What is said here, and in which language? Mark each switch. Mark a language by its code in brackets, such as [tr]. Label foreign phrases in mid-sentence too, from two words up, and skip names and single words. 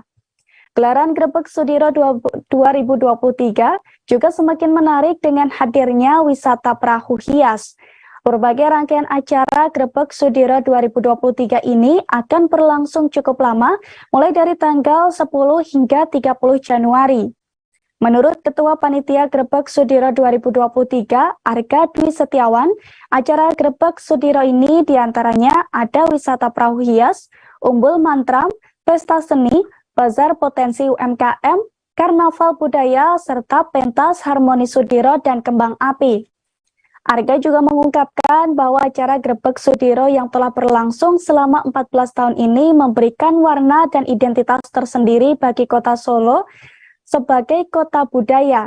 [id] Gelaran Grebek Sudiro 2023 juga semakin menarik dengan hadirnya wisata perahu hias. Berbagai rangkaian acara Grebek Sudiro 2023 ini akan berlangsung cukup lama, mulai dari tanggal 10 hingga 30 Januari. Menurut Ketua Panitia Grebek Sudiro 2023, Arga Dwi Setiawan, acara Grebek Sudiro ini diantaranya ada wisata perahu hias, umbul mantram, pesta seni, bazar potensi UMKM, karnaval budaya, serta pentas harmoni Sudiro dan kembang api. Arga juga mengungkapkan bahwa acara Grebek Sudiro yang telah berlangsung selama 14 tahun ini memberikan warna dan identitas tersendiri bagi kota Solo sebagai kota budaya.